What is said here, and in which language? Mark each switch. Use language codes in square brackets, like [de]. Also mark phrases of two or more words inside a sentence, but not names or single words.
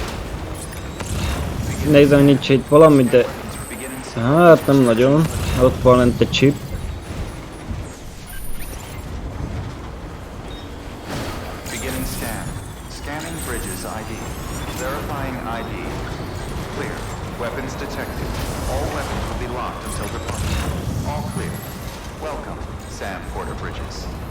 [hu] Nézem, hogy nincs itt valami, de... Hát nem nagyon. Ott van lent egy chip. [en] Beginning scan. Scanning bridges ID. Verifying ID. Clear. Weapons detected. All weapons will be locked until departure. All clear. Welcome, Sam Porter Bridges.